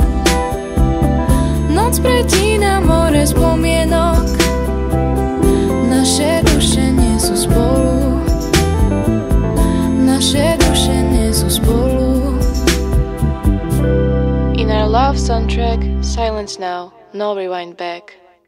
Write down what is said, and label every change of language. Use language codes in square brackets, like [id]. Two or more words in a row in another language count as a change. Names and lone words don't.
[sk] Noc pretína more spomienok, naše duše nie sú spolu, naše duše nie sú spolu. [en] In our love soundtrack, silence now, no rewind back.